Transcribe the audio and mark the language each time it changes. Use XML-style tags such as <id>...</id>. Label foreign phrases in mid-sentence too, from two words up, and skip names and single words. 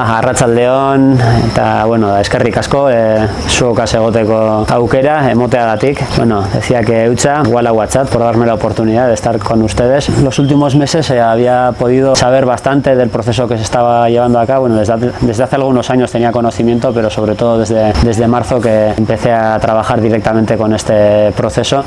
<eu>Arratsaldeon eta bueno, eskerrik asko zuokaz egoteko aukera emoteagatik. Bueno,</eu> <es>decía que Eutxa, igual a WhatsApp, por darme la oportunidad de estar con ustedes. Los últimos meses había podido saber bastante del proceso que se estaba llevando a cabo. Bueno, desde hace algunos años tenía conocimiento, pero sobre todo desde marzo que empecé a trabajar directamente con este proceso.</es>